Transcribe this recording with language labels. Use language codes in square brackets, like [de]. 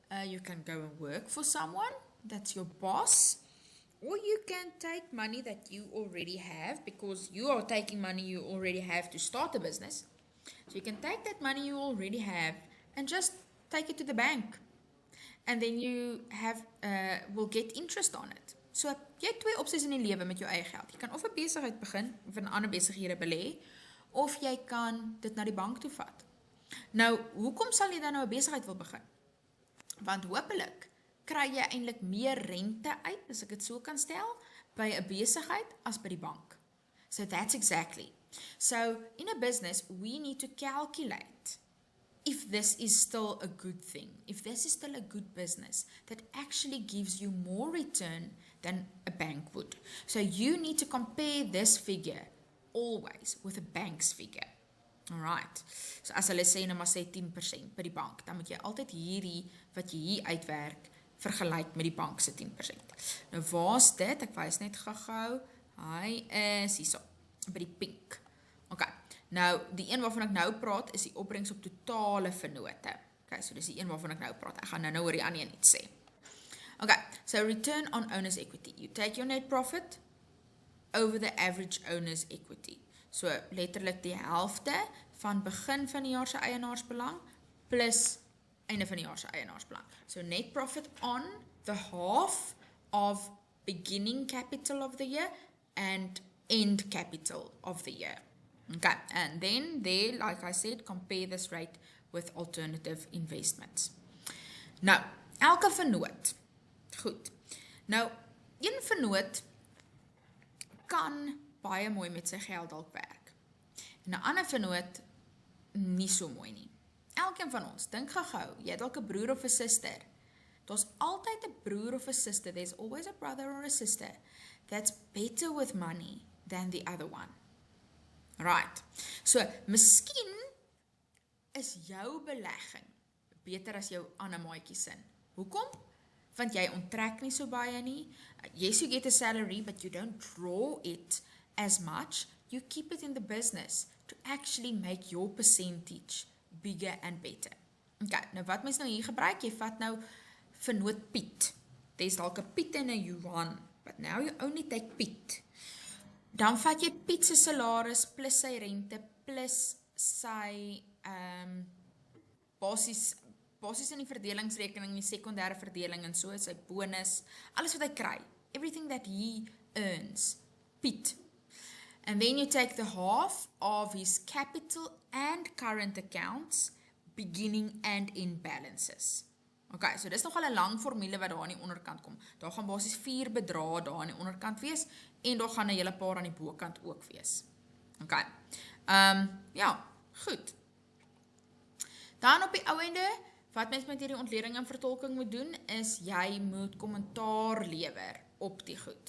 [en] You can go and work for someone, that's your boss, or you can take money that you already have, because you are taking money you already have to start a business. So you can take that money you already have and just take it to the bank. And then you will get interest on it. [af] So jy het 2 opsies in die lewe met jou eie geld. Jy kan of 'n besigheid begin, of in ander besighede belê, of jy kan dit na die bank toe vat. Nou, hoekom sal jy dan nou 'n besigheid wil begin? Want hopelik kry jy eintlik meer rente uit, as ek dit so kan stel, by 'n besigheid as by die bank. [en] So that's exactly. So in a business, we need to calculate if this is still a good thing, if this is still a good business that actually gives you more return than a bank would. So you need to compare this figure always with a bank's figure. [af] Alright, so as hulle sê, nou maar sê 10% by die bank, dan moet jy altyd hierdie, wat jy hier uitwerk, vergelyk met die bank se 10%. Nou waar's dit? Ek wys net gou-gou. Hy is hierso by die pink. OK. Nou die een waarvan ek nou praat is die opbrengs op totale vennote. OK, so dis die een waarvan ek nou praat. Ek gaan nou oor die ander een iets sê. [en] OK, so return on owner's equity. You take your net profit over the average owner's equity. [af] So letterlik die helfte van begin van die jaar se eienaarsbelang plus einde van die jaar se eienaarsbelang. [en] So net profit on the half of beginning capital of the year and end capital of the year. Okay, and then there, like I said, compare this rate with alternative investments. [af] Nou, elke vennoot. Goed. Nou, een vennoot kan baie mooi met sy geld dalk werk. En 'n ander vennoot nie so mooi nie. Elkeen van ons, dink gou-gou, jy het dalk 'n broer of 'n suster. Daar's altyd 'n broer of 'n suster. [en] There's always a brother or a sister that's better with money than the other one. [af] Right. So, miskien is jou belegging beter as jou ander maatjie se. Hoekom? Want jy onttrek nie so baie nie. [en] Yes, you get a salary, but you don't draw it as much. You keep it in the business to actually make your percentage bigger and better. [af] Okay, nou wat mens nou hier gebruik, jy vat nou vennoot Piet. [en] There's [af] dalk 'n Piet en 'n Johan, [en] but now you only take Piet. [af] Dan vat jy Piet se salaris plus sy rente plus sy basis in die verdelingsrekening, die sekondêre verdeling en so, sy bonus, alles wat hy kry, [en] everything that he earns, [af] Piet. [en] And then you take the half of his capital and current accounts, beginning and end balances. [af] Okay, so dis nogal 'n lang formule wat daar aan die onderkant kom. Daar gaan basies 4 bedrae daar aan die onderkant wees en daar gaan 'n hele paar aan die bokant ook wees. Okay. Ja, goed. Dan op die ou ende, wat mens met hierdie ontleding en vertolking moet doen, is jy moet kommentaar lewer op die goed.